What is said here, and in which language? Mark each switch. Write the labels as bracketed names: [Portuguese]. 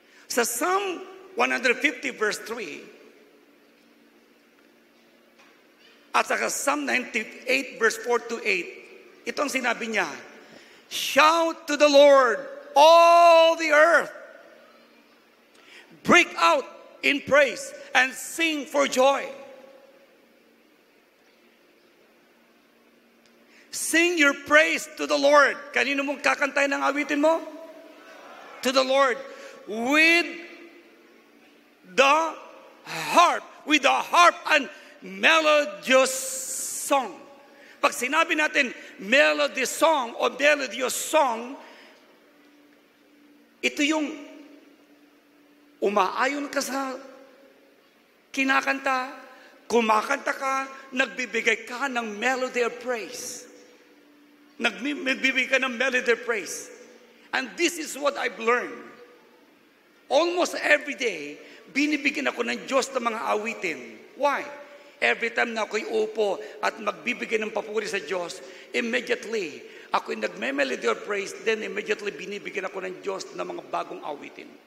[Filipino] Sa Psalm 150 verse 3, at saka Psalm 98 verse 4 to 8, itong sinabi niya, [English] shout to the Lord, all the earth. Break out in praise and sing for joy. Sing your praise to the Lord. [Filipino] Kanino mong kakantay ng awitin mo? [English] To the Lord. With the harp. With the harp and melodious song. [Filipino] Pag sinabi natin melody song o melodious song, ito yung umaayon ka sa kinakanta, kumakanta ka, nagbibigay ka ng [English] melody of praise. [Filipino] Nagbibigay ka ng [English] melody of praise. And this is what I've learned. Almost every day, [Filipino] binibigyan ako ng Diyos ng mga awitin. [English] Why? Every time [Filipino] na ako'y upo at magbibigay ng papuri sa Diyos, [English] immediately, [Filipino] ako'y nagme-melody of praise, then immediately binibigyan ako ng Diyos ng mga bagong awitin.